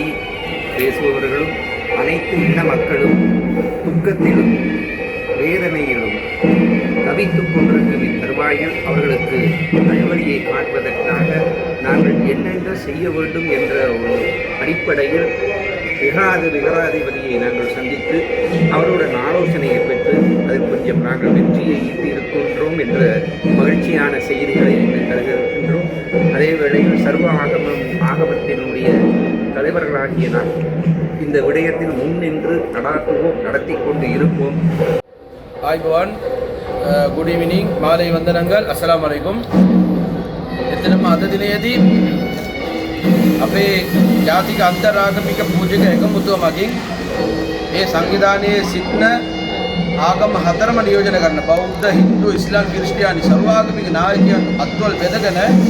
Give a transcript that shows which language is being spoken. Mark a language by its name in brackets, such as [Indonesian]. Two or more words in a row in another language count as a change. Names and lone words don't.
[Tamil] பேசுபவர்களும் அனைத்து இன மக்களும் துக்கத்திலும் வேதனையிலும் தவித்துக் கொண்டிருக்கும் இத்தருவாயில் அவர்களுக்கு நல்வழியை காட்டுவதற்காக நாங்கள் என்னென்ன செய்ய வேண்டும் என்ற ஒரு அடிப்படையில் விகாராதிபதியை நாங்கள் சந்தித்து அவருடன் ஆலோசனையை பெற்று அதில் கொஞ்சம் நாங்கள் வெற்றியை ஈட்டியிருக்கின்றோம் என்ற மகிழ்ச்சியான செய்திகளை தருகின்றோம். அதே வேளையில் சர்வ ஆகமத்தினுடைய தலைவர்களாகிய நான் இந்த விடயத்தில் முன்னின்று நடத்தி கொண்டு இருப்போம். [Sinhala] ආයිබෝවන් [English] good evening [Sinhala] මාලේ වන්දනங்கள் [Arabic] السلام عليكم. [Sinhala] එතනම අද දිනයේදී අපේ ජාතික අන්තරාගමික පූජක එකමුතුව මගින් මේ සංවිධානයේ සිටින ආගම හතරම නියෝජන කරන බෞද්ධ, හින්දු, ඉස්ලාම්, ක්‍රිස්තියානි සර්වාගමික නායකයන් අත්වල බෙදගෙන